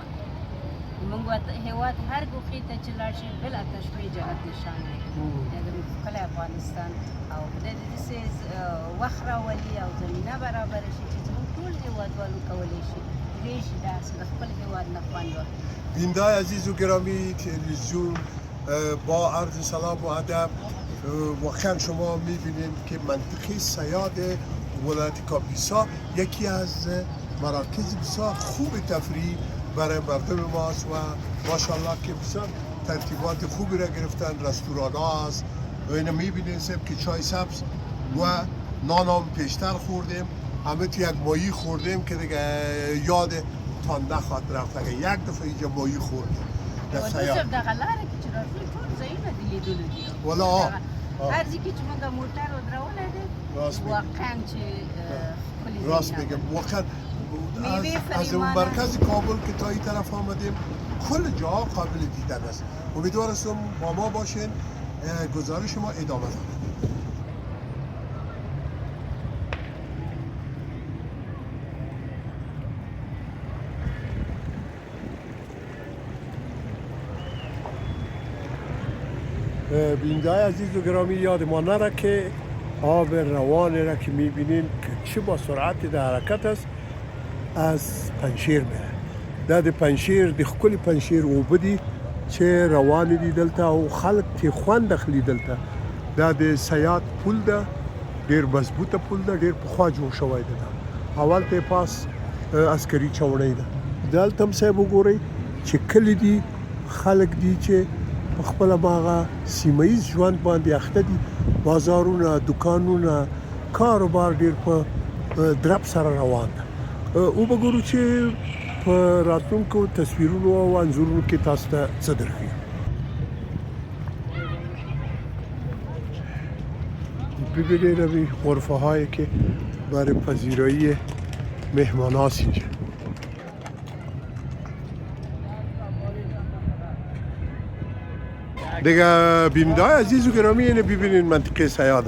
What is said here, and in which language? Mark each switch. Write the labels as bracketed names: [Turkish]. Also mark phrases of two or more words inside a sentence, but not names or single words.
[Pashto] زموږ هېواد هر ګوښې ته چې لاړ شي [Arabic] بلا تشبیه [Pashto] جنت نشان دی. دا زموږ ښکلی افغانستان او خدای دې داسې وخت راولي او زمینه برابره شي چې زموږ ټول هېوادوالو کولی شي پرېږدي داسې د خپل هېواد نه خوند واخلي. [Persian] بیننده‌های عزیز و گرامی تلویزیون با عرض سلام و ادب، واقعا شما میبینید که منطقه سیاد ولایت کاپیسا یکی از مراکز بسیار خوب تفریحی برای مردم ماست و ماشاءالله که بسیار ترتیبات خوبی را گرفتن. رستوران ها هست و اینو میبینید که چای سبز و نان هم پیشتر خوردیم، همه تو یک ماهی خوردیم که دیگه یاد تان نخواد رفت. اگه یک دفعه اینجا ماهی خوردیم در سیاد [Pashto] دغه لاره کې چې راځو ټول ځایونه دې لیدلو دي. والا هر ځای کې چې موږ موټر ودرولې دي واقعا چې ښکلي [Persian] راست میگم. واقعا از اون مرکز کابل که تا این طرف آمدیم کل جاها قابل دیدن است. امیدوارم با ما باشین. گزارش ما ادامه داره. بیننده‌های عزیز و گرامی یاد ما نره که آب روانی را که میبینین که چه با سرعت در حرکت است از پنشیر میره. [Pashto] د پنشیر د ښکلي پنشیر اوبه دي چې روانې دي دلته او خلک ترې خوند اخلي دلته. دا د سیاد پل ده، ډېر مضبوطه پل ده، ډېر پخوا جوړ شوی دی. اول ته پاس عسکري چوڼۍ ده. دلته هم صاحب وګورئ چې کلي دي، خلک دي چې په خپله باغه سیمه ییز ژوند باندې اخته دي. بازارونه، دوکانونه، کاروبار ډېر په درب سره روان ده. او به ګورو چې په راتلونکو تصویرونو او انځورونو کې تاسو ته څه درښیو. [Persian] ببینید روی غرفه هایی که برای پذیرایی مهمان هاست اینجا. دیگه بیننده‌های عزیز و گرامی اینو ببینید منطقه سیاده.